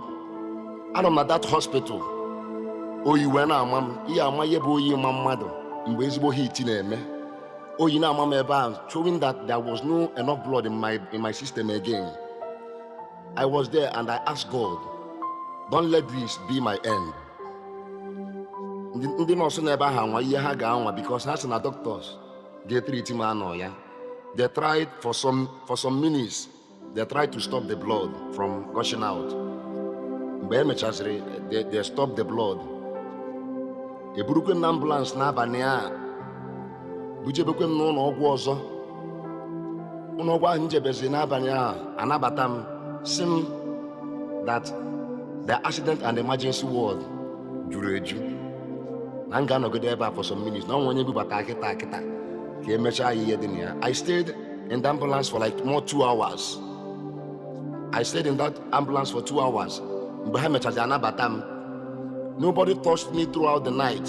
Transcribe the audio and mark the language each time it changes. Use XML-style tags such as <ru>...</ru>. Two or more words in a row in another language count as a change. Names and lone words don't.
<en>And I'm at that hospital. Oh, you went out, mom. Yeah, my boy, mother. Oh, you know, mom, showing that there was no enough blood in my system again. I was there and I asked God, don't let this be my end.</en> <ig>Ndị nọọsụ na-ebe ahụ anwa ihe ha ga-anwa because ha sị na doctors ga-treat m anọ ya.</ig> <en>They tried for some minutes. They tried to stop the blood from gushing out.</en> <ig>Mgbe emechaziri,</ig> <en>they stopped the blood.</en> <ig>Eburukwe m na ambulance n'abalị a bujebekwe m n'ụlọ ọgwụ ọzọ. Ụlọ ọgwụ ahụ njebezi n'abalị a anabata m sị m</ig> <en>that the accident and emergency ward</en> <ig>juru eju.</ig> <en>I for some minutes. I stayed in the ambulance for like more 2 hours. I stayed in that ambulance for 2 hours. Nobody touched me throughout the night.</en>